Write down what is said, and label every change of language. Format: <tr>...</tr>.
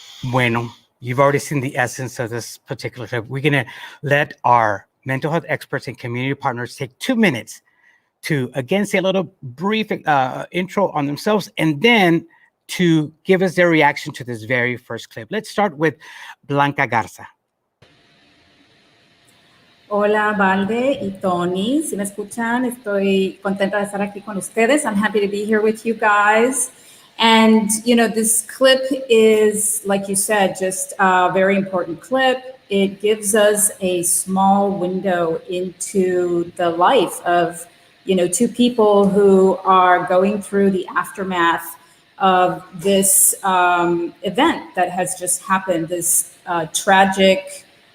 <en>Bueno, you've already seen the essence of this particular clip. We're going to let our mental health experts and community partners take 2 minutes to, again, say a little brief intro on themselves, and then to give us their reaction to this very first clip. Let's start with Blanca Garza.</en> <es>Hola, Valde y Tony. Si me escuchan, estoy contenta de estar aquí con ustedes.</es> <en>I'm happy to be here with you guys. And, this clip is, like you said, just a very important clip. It gives us a small window into the life of, 2 people who are going through the aftermath of this event that has just happened, this tragic</en>